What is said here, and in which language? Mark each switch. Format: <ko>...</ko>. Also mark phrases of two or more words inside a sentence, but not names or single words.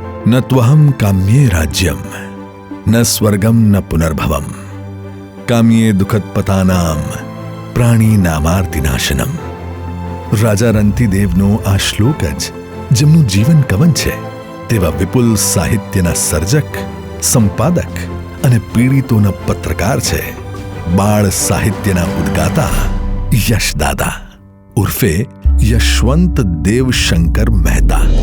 <sa>न त्वहं काम्ये राज्यम न स्वर्गम न पुनर्भवम काम्ये दुखदपतानाम પ્રાણી નામાર્તિનાશનમ.</sa> <gu>રાજા રંતિદેવનો આ શ્લોક જ જેમનું જીવન કવન છે તેવા વિપુલ સાહિત્યના સર્જક, સંપાદક અને પીડિતોના પત્રકાર છે બાળ સાહિત્યના ઉદ્ગાતા યશદાદા ઉર્ફે યશવંત દેવશંકર મહેતા.</gu>